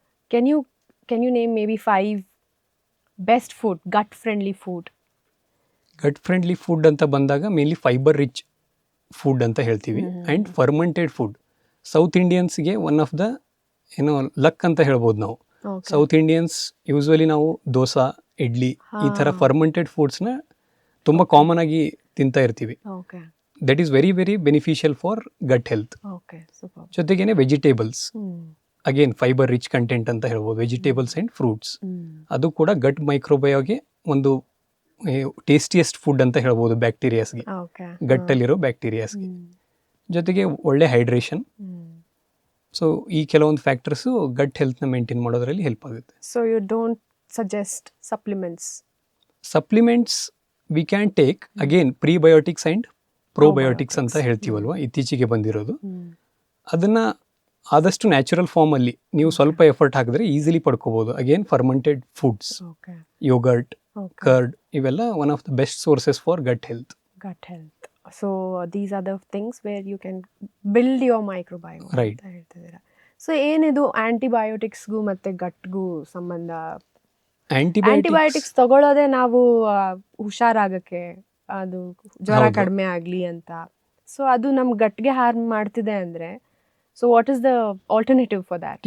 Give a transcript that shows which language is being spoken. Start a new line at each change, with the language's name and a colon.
English: Can you name maybe 5 best food, gut friendly food?
Kannada: Gut friendly food ಅಂತ ಬಂದಾಗ mainly fibre rich food ಅಂತ ಹೇಳ್ತೀವಿ and fermented food. South ಇಂಡಿಯನ್ಸ್ಗೆ one of the luck ಅಂತ ಹೇಳ್ಬೋದು ನಾವು.
English: Okay.
Kannada: South Indians usually ನಾವು ದೋಸಾ, ಇಡ್ಲಿ ಈ ಥರ ಫರ್ಮೆಂಟೆಡ್ ಫುಡ್ಸ್ನ ತುಂಬ ಕಾಮನ್ ಆಗಿ ತಿಂತಾ ಇರ್ತೀವಿ.
English: Okay. That is very very beneficial for gut health. Okay. Super.
Kannada: ಜೊತೆಗೇನೆ vegetables, Hmm. Again fibre rich content ಅಂತ ಹೇಳ್ಬೋದು. ವೆಜಿಟೇಬಲ್ಸ್ ಆ್ಯಂಡ್ ಫ್ರೂಟ್ಸ್ ಅದು ಕೂಡ ಗಟ್ ಮೈಕ್ರೋಬಯೋಗೆ ಒಂದು ಟೇಸ್ಟಿಯೆಸ್ಟ್ ಫುಡ್ ಅಂತ ಹೇಳ್ಬೋದು ಬ್ಯಾಕ್ಟೀರಿಯಾಸ್ಗೆ,
English: Okay.
Kannada: ಗಟ್ಟಲ್ಲಿರೋ ಬ್ಯಾಕ್ಟೀರಿಯಾಸ್ಗೆ. Hmm. ಜೊತೆಗೆ ಒಳ್ಳೆ ಹೈಡ್ರೇಷನ್. Hmm. ಸೊ ಈ ಕೆಲವೊಂದು ಫ್ಯಾಕ್ಟರ್ಸು ಗಟ್ ಹೆಲ್ತ್ನ ಮೇಂಟೈನ್ ಮಾಡೋದ್ರಲ್ಲಿ ಹೆಲ್ಪ್ ಆಗುತ್ತೆ.
English: So you don't suggest supplements? Supplements we can take,
Kannada: again prebiotics and probiotics ಅಂತ ಹೇಳ್ತೀವಲ್ವ, ಇತ್ತೀಚೆಗೆ ಬಂದಿರೋದು. ಅದನ್ನು ಆದಷ್ಟು ನ್ಯಾಚುರಲ್ ಫಾರ್ಮಲ್ಲಿ ನೀವು ಸ್ವಲ್ಪ ಎಫರ್ಟ್ ಹಾಕಿದ್ರೆ ಈಸಿಲಿ ಪಡ್ಕೋಬೋದು.
English: Again fermented foods, Okay. Yogurt, Okay. Curd ಇವೆಲ್ಲ one of the best sources for gut health. Gut health. So these are the things where you can build your microbiome. Right.
Kannada: ಅಂತ ಹೇಳ್ತಿದ್ದೀರಾ. So ಏನಿದು ಆಂಟಿಬಯೋಟಿಕ್ಸ್ಗೂ ಮತ್ತೆ ಗಟ್ಗೂ ಸಂಬಂಧ? Antibiotics ತಗೊಳ್ಳೋದೇ ನಾವು ಹುಷಾರಾಗಕ್ಕೆ, ಅದು ಜ್ವರ ಹೌದು. ಕಡಿಮೆ ಆಗಲಿ ಅಂತ. ಸೊ ಅದು ನಮ್ಮ ಗಟ್ಗೆ ಹಾರ್ಮ್ ಮಾಡ್ತಿದೆ ಅಂದರೆ, so
English: What is the alternative for that?